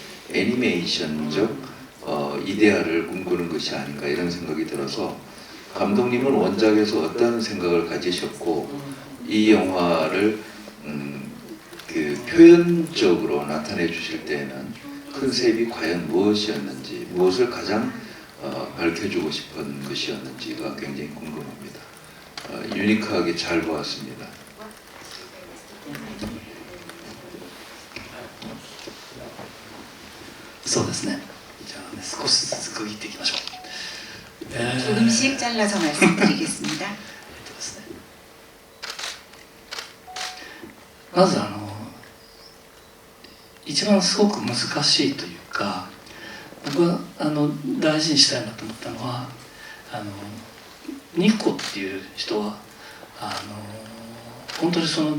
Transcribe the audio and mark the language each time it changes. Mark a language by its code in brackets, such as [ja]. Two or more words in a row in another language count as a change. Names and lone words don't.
[ko] 애니메이션적 이데아를 꿈꾸는 것이 아닌가 이런 생각이 들어서, 감독님은 원작에서 어떤 생각을 가지셨고 이 영화를 그 표현적으로 나타내 주실 때에는 컨셉이 과연 무엇이었는지, 무엇을 가장 밝혀주고 싶은 것이었는지가 굉장히 궁금합니다. 유니크하게 잘 보았습니다. [ja] そうですね。じゃあね、少しずつ区切っていきましょう。 [ko] 조금씩 잘라서 말씀드리겠습니다. [ja] ですね。まず一番すごく難しいというか、僕は大事にしたいなと思ったのはニコっていう人は本当にその